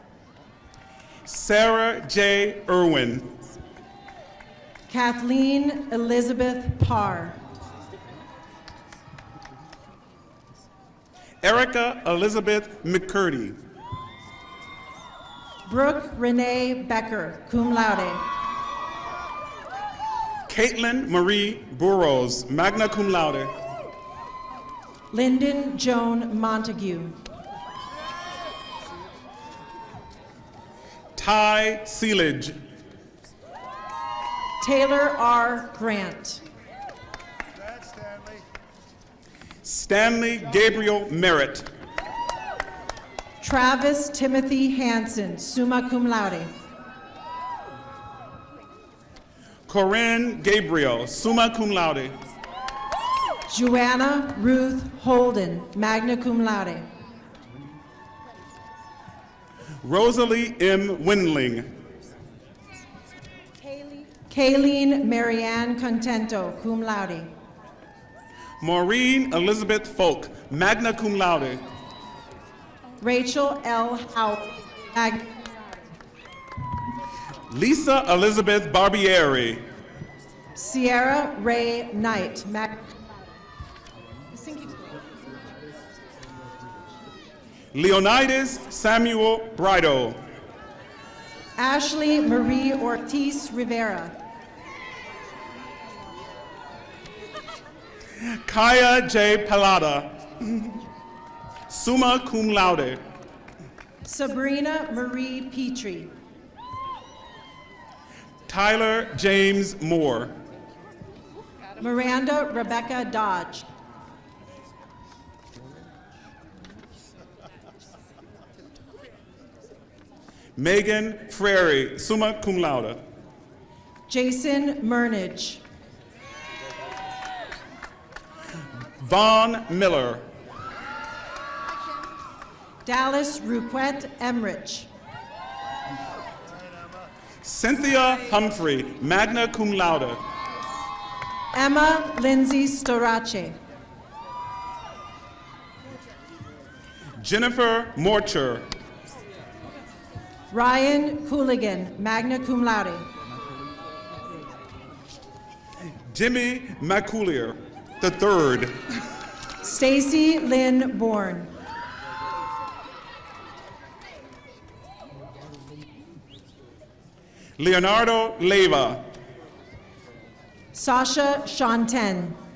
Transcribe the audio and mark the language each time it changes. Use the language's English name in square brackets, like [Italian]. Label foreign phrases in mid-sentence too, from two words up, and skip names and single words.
[English] Sarah J. Irwin. Kathleen Elizabeth Parr. Erica Elizabeth McCurdy. Brooke Renee Becker, [Latin] cum laude. [English] Caitlin Marie Burrows, [Latin] magna cum laude. [English] Lyndon Joan Montague. Ty Seelage. Taylor R. Grant. Stanley Gabriel Merritt. Travis Timothy Hansen, [Latin] summa cum laude. [English] Corinne Gabriel, [Latin] summa cum laude. [English] Joanna Ruth Holden, [Latin] magna cum laude. [English] Rosalie M. Windling. Kayleen Marianne Contento, [Latin] cum laude. [English] Maureen Elizabeth Folk, [Latin] magna cum laude. [English] Rachel L. Howell, magna. Lisa Elizabeth Barbieri. Sierra Ray Knight, magna. Leonidas Samuel Brido. Ashley Marie Ortiz Rivera. Kaya J. [Latin] Palada, summa cum laude. [English] Sabrina Marie Petrie. Tyler James Moore. Miranda Rebecca Dodge. Megan Frary, [Latin] summa cum laude. [English] Jason Murnage. Vaughn Miller. Dallas Ruquette Emrich. Cynthia Humphrey, [Latin] magna cum laude. [English] Emma Lindsay Storace. Jennifer Morcher. Ryan Cooligan, [Latin] magna cum laude. [English] Jimmy McCoulier, the third. Stacy Lynn Bourne. Leonardo Leyva. Sasha Shanten.